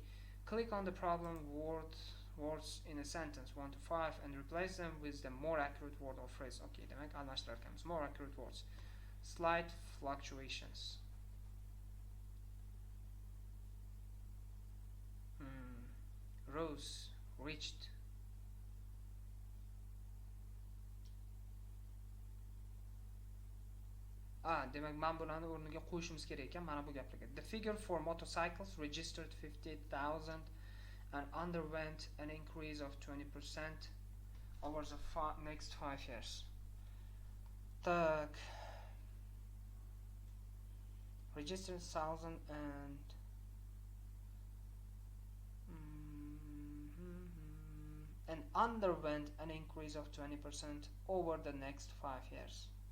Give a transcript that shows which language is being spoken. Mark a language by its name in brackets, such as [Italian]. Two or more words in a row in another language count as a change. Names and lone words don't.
[English] Click on the problem words in a sentence 1 to 5 and replace them with the more accurate word or phrase. [Uzbek] Okay, demek almashtirarkanmiz. [English] More accurate words. Slight fluctuations. Rose, reached. [Uzbek] Demak men bularni o'rniga qo'yishimiz kerak ekan mana bu gaplarga. [English] The figure for motorcycles registered 50,000 and underwent an increase of 20% over the next 5 years. [Russian] Tak. [English] Registered 1,000 and underwent an increase of 20% over the next 5 years.